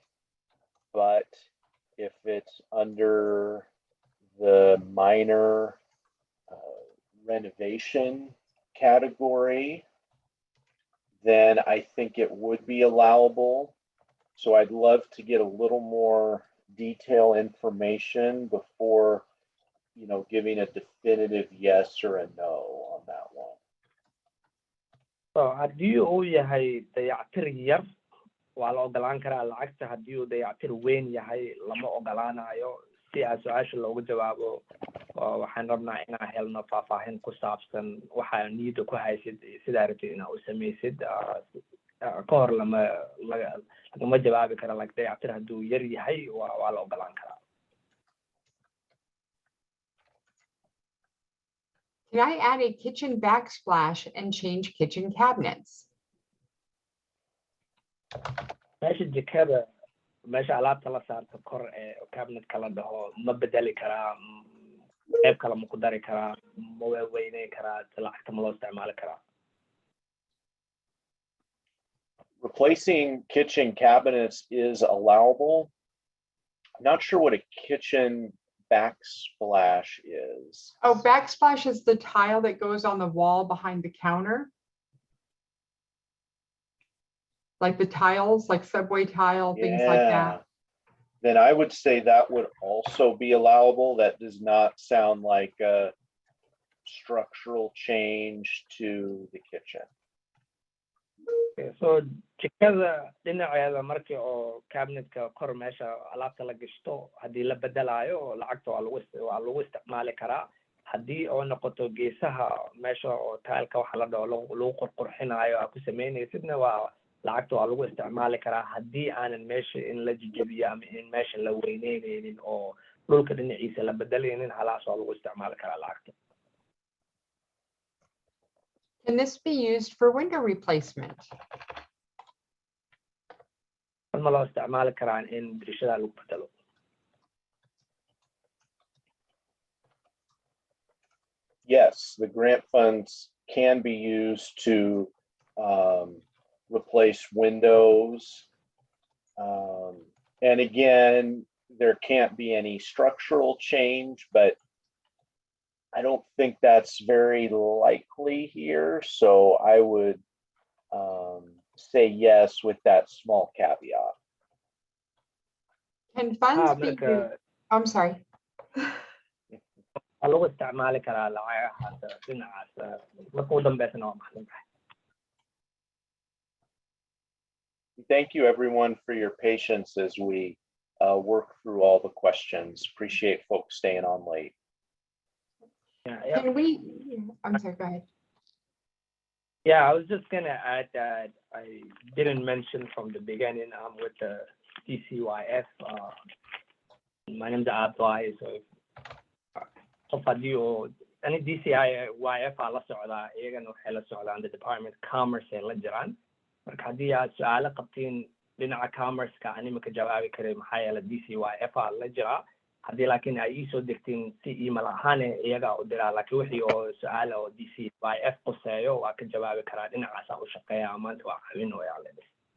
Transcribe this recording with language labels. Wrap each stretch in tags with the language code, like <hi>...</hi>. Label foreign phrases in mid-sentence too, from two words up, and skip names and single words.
<en>But if it's under the minor renovation category, then I think it would be allowable. So I'd love to get a little more detailed information before, giving a definitive yes or a no on that one.</en> <so>So haddii uu yahay dayactir yar waa la ogolaan karaa lacagta, haddii uu dayactir weyn yahay lama ogolaanayo. Si aan su-aasha loogu jawaabo waxaan rabnaa inaan helno faahfaahin ku saabsan waxaa niyadda ku haysid sidaa rabtid inaa u samaysid ka hor lagama jawaabi kara, like dayactir hadduu yar yahay waa la ogolaan karaa.</so> <en>Can I add a kitchen backsplash and change kitchen cabinets?</en> <so>meesha jikada meesha alaabta la saarto kor ee cabinetka la dhaho ma bedeli karaa, qayb kale ma ku dari karaa, ma weyneyn karaa, lacagta ma loo isticmaali karaa.</so> <en>Replacing kitchen cabinets is allowable. I'm not sure what a kitchen backsplash is. Oh, backsplash is the tile that goes on the wall behind the counter. Like the tiles, like subway tile, things like that. Then I would say that would also be allowable. That does not sound like a structural change to the kitchen. Okay, so</en> <so>jikada dhinaceeda markii oo cabinetka kor meesha alaabta la gashto haddii la bedelayo lacagta waa lagu isticmaali karaa. haddii oo noqoto geesaha meesha oo taalka waxa la dhaho lagu qurqurxinayo ku sameynaysidna waa lacagta waa lagu isticmaali karaa haddii aanan meesha in la jijibiyo ama in meesha la weyneyneynin oo dhulka dhinaciisa la bedelaynin, halaas waa lagu isticmaali karaa lacagta.</so> <en>Can this be used for window replacement?</en> <so>ma loo isticmaali karaa in dirishada lagu bedelo.</so> <en>Yes, the grant funds can be used to replace windows. And again, there can't be any structural change, but I don't think that's very likely here. So I would say yes with that small caveat. Can funds be used? I'm sorry.</en> <so>lagu isticmaali karaa lacagahaas dhinacaas marka u dambeysana waa maxsantahay.</so> <en>Thank you everyone for your patience as we work through all the questions. Appreciate folks staying on late. Yeah. Can we, I'm sorry, go ahead. Yeah, I was just gonna add that I didn't mention from the beginning, I'm with the DCYF. My name's Abdullah, so</en> <so>qof haddii oo ani DCYF aa la socdaa, iyagana waxay la socdaan the Department of Commerce ay la jiraan. marka haddii aad su-aalo qabtiin dhinaca commerce-ka ani ma ka jawaabi karay maxaa yeelay DCYF aa la jiraa. haddii laakiin ay iisoo degtiin si email ahaane iyagaa u diraa, laakiin wixii oo su-aala oo DCYF quseeyo waa ka jawaabi karaa, dhinacaasa u shaqeeya, maanta waa caawin wayaan leedahay.</so>